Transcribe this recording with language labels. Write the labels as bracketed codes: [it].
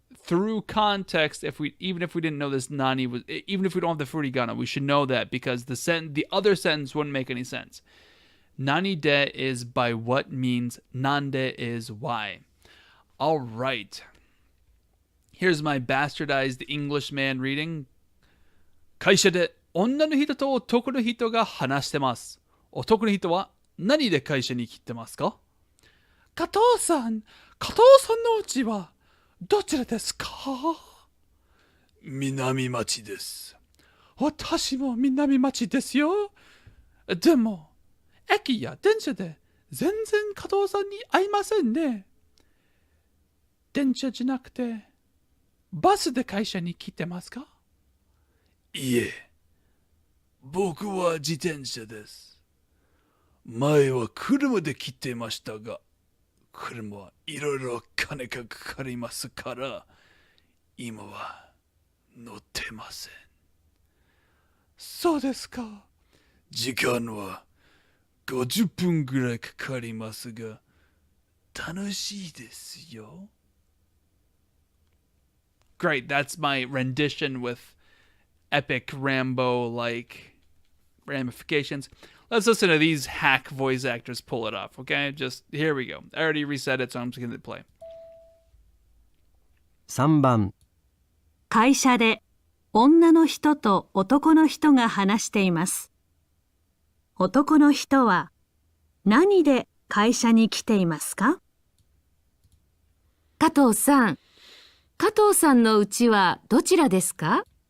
[en] Through context, even if we didn't know this nani was, even if we don't have the furigana, we should know that because the other sentence wouldn't make any sense. Nani de is by what means. Nande is why. All right. Here's my bastardized Englishman reading. [ja] 会社で女の人と男の人が話してます。男の人は何で会社に来てますか？加藤さんの家はどちらですか？南町です。私も南町ですよ。でも、駅や電車で全然加藤さんに会いませんね。電車じゃなくて、バスで会社に来てますか？いえ、僕は自転車です。前は車で来てましたが、車はいろいろ金がかかりますから、今は乗ってません。そうですか。時間は50分ぐらいかかりますが、楽しいですよ。 [en] Great, that's my rendition with epic Rambo-like ramifications. Let's listen to these hack voice actors pull it off, okay? Just, here we go. I already reset it, so I'm just going to play. [ja] 3番、会社で女の人と男の人が話しています。男の人は何で会社に来ていますか？加藤さん、加藤さんの家はどちらですか？